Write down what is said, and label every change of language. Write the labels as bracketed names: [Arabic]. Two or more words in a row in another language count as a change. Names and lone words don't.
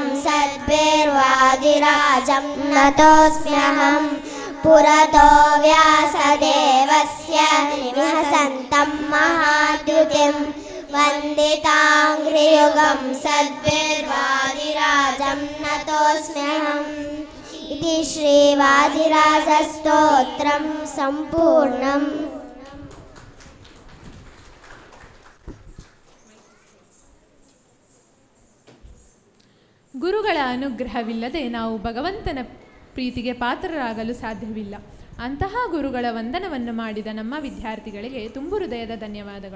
[Sanskrit] सद्भिर्वादिराजं नतोऽस्म्यहम् पुरतो व्यासदेवस्य निवसन्तं महाद्युतिं वन्दिताङ्घ्रियुगं सद्भिर्वादिराजं नतोऽस्म्यहम् इति श्रीवादिराजस्तोत्रं सम्पूर्णम्। [Kannada] ಗುರುಗಳ ಅನುಗ್ರಹವಿಲ್ಲದೆ ನಾವು ಭಗವಂತನ ಪ್ರೀತಿಗೆ ಪಾತ್ರರಾಗಲು ಸಾಧ್ಯವಿಲ್ಲ. ಅಂತಹ ಗುರುಗಳ ವಂದನವನ್ನು ಮಾಡಿದ ನಮ್ಮ ವಿದ್ಯಾರ್ಥಿಗಳಿಗೆ ತುಂಬು ಹೃದಯದ ಧನ್ಯವಾದಗಳು.